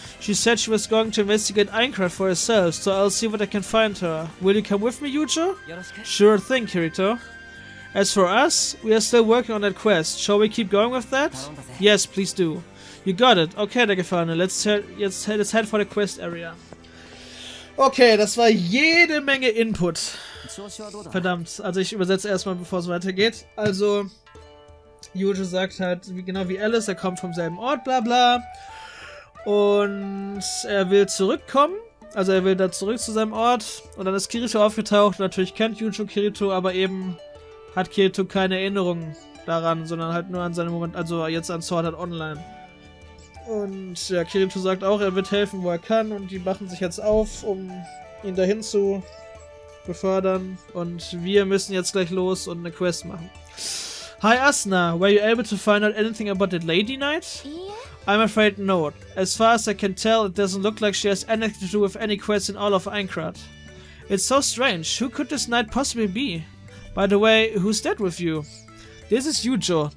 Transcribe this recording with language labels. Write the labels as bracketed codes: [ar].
[en] She said she was going to investigate Aincrad for herself, so I'll see what I can find her. Will you come with me, Yujo? Sure thing, Kirito. As for us, we are still working on that quest. Shall we keep going with that? Yes, please do. You got it. Okay, der Gefallene. Let's head for the quest area. [de] Okay, das war jede Menge Input. Verdammt. Also ich übersetze erstmal, bevor es weitergeht. Also, Yujo sagt halt, genau wie Alice, er kommt vom selben Ort, bla bla. Und er will zurückkommen. Also er will da zurück zu seinem Ort. Und dann ist Kirito aufgetaucht. Natürlich kennt Yujo Kirito, aber eben hat Kirito keine Erinnerung daran, sondern halt nur an seinen Moment, also jetzt an Sword Art Online. Und ja, Kirito sagt auch, er wird helfen, wo er kann, und die machen sich jetzt auf, um ihn dahin zu befördern. Und wir müssen jetzt gleich los und eine Quest machen. [en] Hi Asuna, were you able to find out anything about that Lady Knight? I'm afraid no. As far as I can tell, it doesn't look like she has anything to do with any quest in all of Aincrad. It's so strange. Who could this knight possibly be? By the way, who's that with you? This is Yujo.